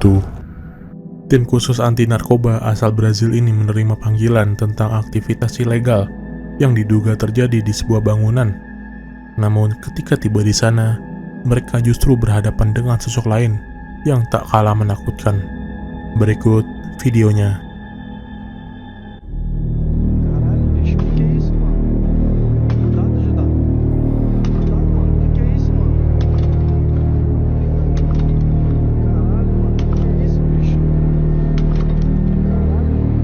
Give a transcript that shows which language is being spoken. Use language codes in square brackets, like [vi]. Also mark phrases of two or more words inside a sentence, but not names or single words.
[id] Tim khusus anti narkoba asal Brazil ini menerima panggilan tentang aktivitas ilegal yang diduga terjadi di sebuah bangunan. Namun ketika tiba di sana, mereka justru berhadapan dengan sosok lain yang tak kalah menakutkan. Berikut videonya. [pt] Caralho, bicho, que é isso, mano? Cuidado, ajudar. Cuidado, mano. Que é isso, mano? Caralho, mano. Que é isso, bicho? Caralho.